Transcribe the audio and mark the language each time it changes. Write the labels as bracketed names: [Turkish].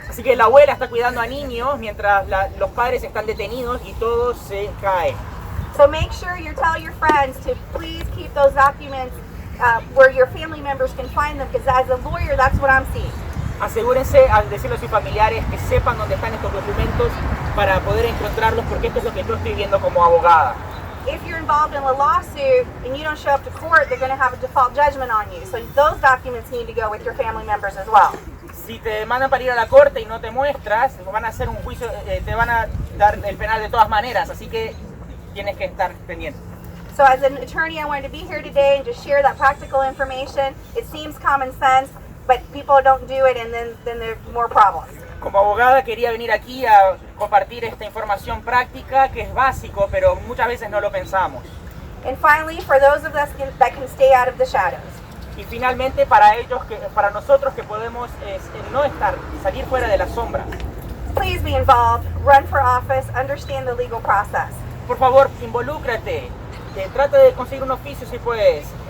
[Spanish] Así que la abuela está cuidando a niños mientras los padres están detenidos y todo se cae. [English] So make sure you tell your friends to please keep those documents where your family members can find them, because as a lawyer, that's what I'm seeing. [Spanish] Asegúrense al decirle a sus familiares que sepan dónde están estos documentos para poder encontrarlos, porque esto es lo que yo estoy viendo como abogada. [English] If you're involved in a lawsuit and you don't show up to court, they're going to have a default judgment on you. So those documents need to go with your family members as well. [Spanish] Si te mandan para ir a la corte y no te muestras, van a hacer un juicio, te van a dar el penal de todas maneras, así que tienes que estar pendiente. [English] So as an attorney, I wanted to be here today and just share that practical information. It seems common sense, but people don't do it, and then there's more problems. [Spanish] Como abogada quería venir aquí a compartir esta información práctica que es básico, pero muchas veces no lo pensamos. [English] And finally, for those of us that can stay out of the shadows, [Spanish] Y finalmente para nosotros que podemos no salir fuera de las sombras. [English] please be involved, run for office, understand the legal process. [Spanish] Por favor, involúcrate, trata de conseguir un oficio si puedes.